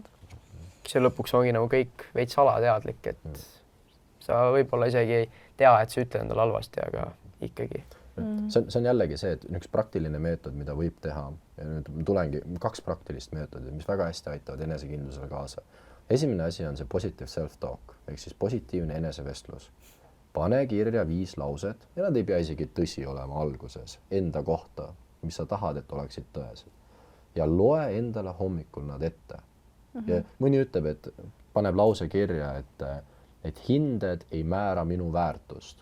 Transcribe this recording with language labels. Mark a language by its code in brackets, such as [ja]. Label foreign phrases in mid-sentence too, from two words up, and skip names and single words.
[et] See lõpuks ongi nagu kõik veits alateadlik, et sa võib-olla isegi ei tea, et sa ütled endale halvasti, aga ikkagi. See on jällegi see, et üks praktiline meetod, mida võib teha, ja nüüd tulengi 2 praktilist meetodit, mis väga hästi aitavad enesekindlusele kaasa. Esimene asi on see [en] positive self-talk, [et] ehk siis positiivne enesevestlus. Pane kirja 5 lauset ja nad ei pea isegi tõsi olema alguses enda kohta, mis sa tahad, et oleksid tõesed. Ja loe endale hommikul nad ette. Ja mõni ütleb, et paneb lause kirja, et hinded ei määra minu väärtust.